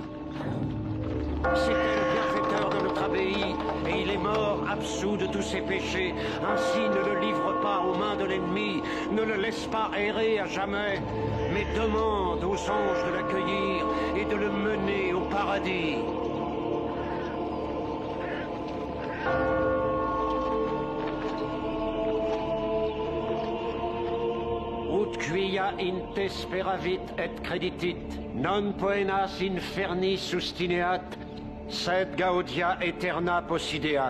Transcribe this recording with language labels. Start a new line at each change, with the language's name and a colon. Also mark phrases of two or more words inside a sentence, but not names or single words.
French: C'était le bienfaiteur de notre abbaye, et il est mort absous de tous ses péchés. Ainsi ne le livre pas aux mains de l'ennemi, ne le laisse pas errer à jamais, mais demande aux anges de l'accueillir et de le mener au paradis.
Latin: Ut quia in te speravit et creditit, non poenas inferni sustineat, sed gaudia aeterna possideat.